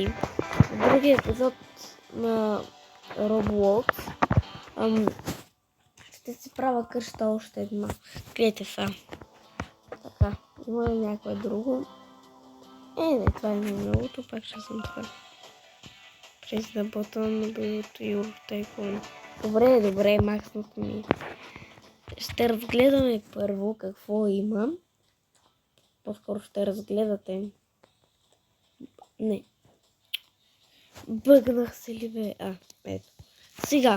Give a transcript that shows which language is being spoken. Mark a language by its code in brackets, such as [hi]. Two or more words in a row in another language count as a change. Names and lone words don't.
[bg] В другия епизод на Roblox ще си правя къща още една. Гледайте сега. Така, има ли някое друго? Не, това е многото, пак ще съм това. [en] През the button build your Tycoon. [bg] Добре, махнато ми. Ще разгледаме първо какво има. По-скоро ще разгледате. Не. Бъгнах се ли бе? Ето. Сега.